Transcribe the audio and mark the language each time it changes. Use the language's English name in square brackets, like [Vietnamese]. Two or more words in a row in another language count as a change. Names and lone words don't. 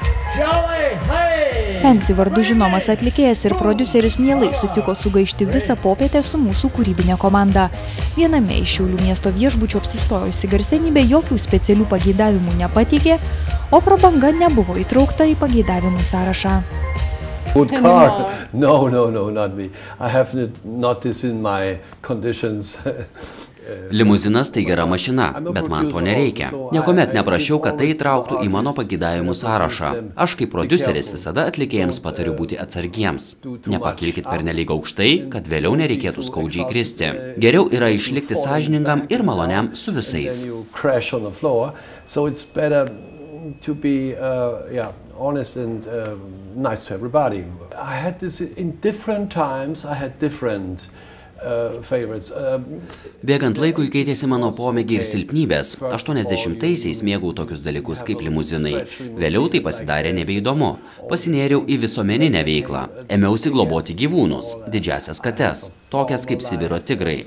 [Lithuanian] Fancy vardu žinomas atlikėjas ir prodiuseris mielai sutiko sugaišti visą popietę su mūsų kūrybinė komanda. Viename iš Šiaulių miesto viešbučių apsistojusi garsenybė jokių specialių pageidavimų nepateikė, o prabanga nebuvo įtraukta į pageidavimų sąrašą. [English] Good car? No, not me. I have not this in my conditions. [Lithuanian] Limuzinas tai gera mašina, bet man to nereikia. Niekuomet neprašiau, kad tai įtrauktų į mano pageidavimų sąrašą. Aš kaip prodiuseris visada atlikėjams patariu būti atsargiems. Nepakilkit pernelyg aukštai, kad vėliau nereikėtų skaudžiai kristi. Geriau yra išlikti sąžiningam ir maloniam su visais. [English] To be honest and nice to everybody. I had this in different times. I had different [Lithuanian] Bėgant laikui keitėsi mano pomėgiai ir silpnybės. 80-aisiais mėgau tokius dalykus kaip limuzinai. Vėliau tai pasidarė nebeįdomu. Pasinėriau į visuomeninę veiklą. Ėmiausi globoti gyvūnus, didžiasias kates, tokias kaip Sibiro tigrai.